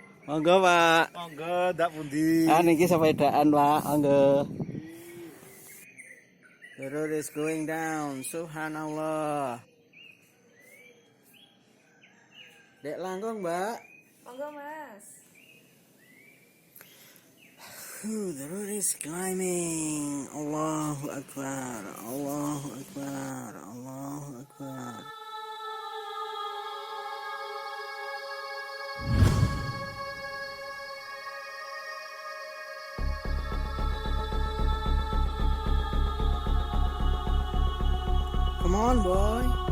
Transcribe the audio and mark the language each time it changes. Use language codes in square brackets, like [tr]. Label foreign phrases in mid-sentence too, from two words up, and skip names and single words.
[jv] Monggo, Pak. Monggo, ndak pundi. Niki sepedaan, Pak. Monggo. [en] The road is going down. [ar] Subhanallah. [jv] Dek langkung, Mbak. Monggo, Mas. [en] The road is climbing. [ar] Allahu Akbar. Allahu Akbar. Allahu Akbar. [en] Come on, boy.